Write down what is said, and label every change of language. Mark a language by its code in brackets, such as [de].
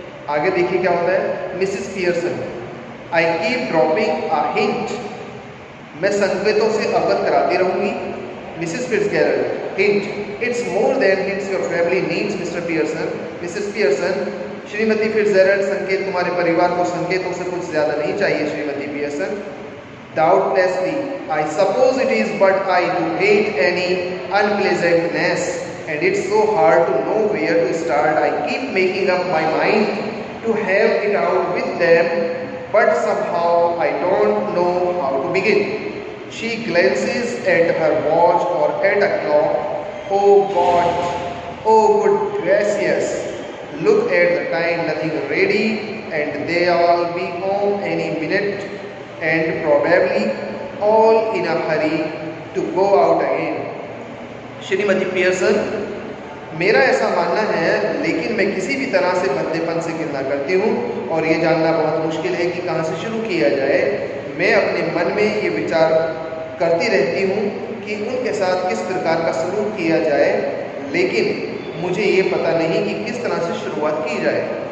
[hi] आगे देखिए क्या होता है। Mrs Pearson, [en] I keep dropping a hint, [hi] मैं संकेतों से अवगत कराती रहूंगी। [en] Mrs Fitzgerald, hint, it's more than hints your family needs Mr Pearson. [hi] Mrs Pearson, Shrimati Fitzgerald, संकेत तुम्हारे परिवार को संकेतों से कुछ ज्यादा नहीं चाहिए Shrimati Pearson. [en] Doubtlessly, I suppose it is, but I do hate any unpleasantness, and it's so hard to know where to start. I keep making up my mind to have it out with them, but somehow I don't know how to begin. She glances at her watch or at a clock. Oh God, oh good gracious, look at the time, nothing ready, and they all be home any minute, and probably all in a hurry to go out again. [hi] Shrimati Pearson, मेरा ऐसा मानना है, लेकिन मैं किसी भी तरह से बंदेपन से घृणा करती हूँ और ये जानना बहुत मुश्किल है कि कहाँ से शुरू किया जाए। मैं अपने मन में ये विचार करती रहती हूँ कि उनके साथ किस प्रकार का सलूक किया जाए, लेकिन मुझे ये पता नहीं कि किस तरह से शुरुआत की जाए।